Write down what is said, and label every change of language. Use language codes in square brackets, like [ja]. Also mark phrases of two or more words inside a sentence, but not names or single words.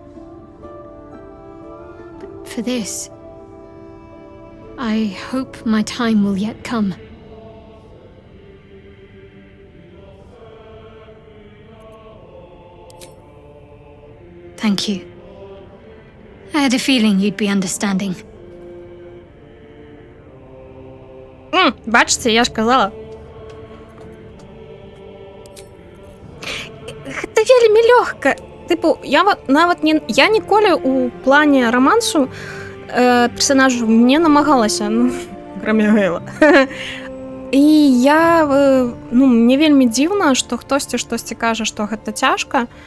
[en] But for this, I hope my time will yet come. Thank you. I had a feeling you'd be understanding. [uk] Бачите, я ж казала. [be] Гэта вельмі лёгка. [uk] Типу, я ніколі у плане романсу персонажу не намагалася, кроме Гейла. [be] І мне вельмі дзіўна, што хтосьці штосьці кажа, што гэта цяжка.